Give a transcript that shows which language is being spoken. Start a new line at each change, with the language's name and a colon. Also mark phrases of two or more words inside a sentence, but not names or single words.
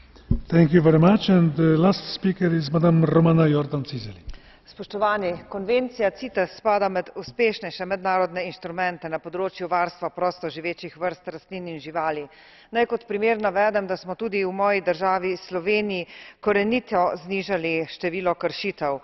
English: Thank you very much. And the last speaker is Madame Romana Jordan Cizeli.
Slovenian: Spoštovani, konvencija CITES spada med uspešnejše mednarodne inštrumente na področju varstva prostoživečih vrst rastlin in živali. Naj kot primer navedem, da smo tudi v moji državi Sloveniji korenito znižali število kršitev.